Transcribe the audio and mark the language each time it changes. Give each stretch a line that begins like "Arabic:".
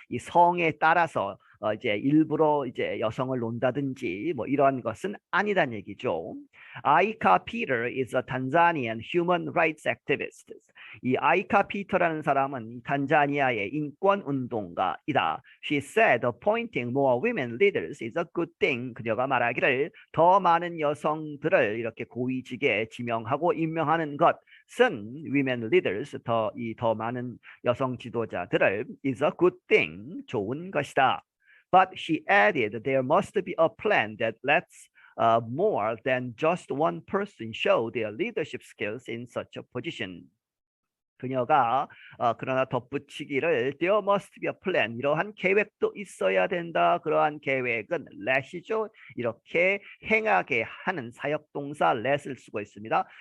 Korean: 이 성에 따라서 이제 일부러 이제 여성을 논다든지 뭐 이런 것은 아니란 얘기죠.
English: 아이카 피터 is a Tanzanian human rights activist.
Korean: 이 아이카 피터라는 사람은 탄자니아의 인권 운동가이다.
English: She said appointing more women leaders is a good thing.
Korean: 그녀가 말하기를 더 많은 여성들을 이렇게 고위직에 지명하고 임명하는 것은
English: women leaders
Korean: 더 많은 여성 지도자들을
English: is a good thing
Korean: 좋은 것이다.
English: But she added there must be a plan that lets more than just one person show their leadership skills in such a position.
Korean: 그녀가 그러나 덧붙이기를
English: there must be a plan
Korean: 이러한 계획도 있어야 된다. 그러한 계획은 let이죠. 이렇게 행하게 하는 사역동사 let을 쓰고 있습니다.